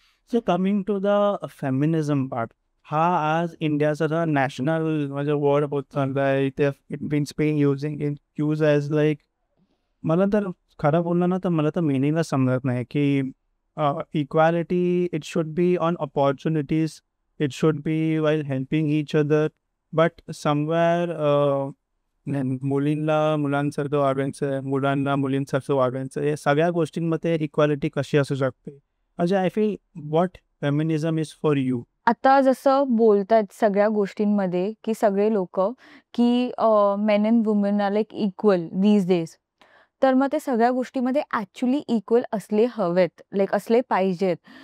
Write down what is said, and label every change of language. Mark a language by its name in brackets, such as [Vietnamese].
[English] so coming to the feminism part, [Marathi] हा आज इंडियाचा नॅशनल म्हणजे वर्ड होत चालला आहे. [English] it means being use as like, [Marathi] मला तर खरं बोललं ना तर मला तर मिनिंगच समजत नाही की [English] equality, it should be on opportunities, it should be while helping each other, but somewhere [Marathi] मुलींना मुलांसारखं वागायचं, मुलांना मुलींसारखं वागायचं, या सगळ्या गोष्टींमध्ये इक्वालिटी कशी असू शकते? [English] म्हणजे I feel what feminism is for you? [Marathi] आता जसं बोलतात सगळ्या गोष्टींमध्ये की सगळे लोक की [English] Men and women are like equal these days. [Marathi] तर मग ते सगळ्या गोष्टीमध्ये ॲक्च्युअली इक्वल असले हवेत, लाईक असले पाहिजेत.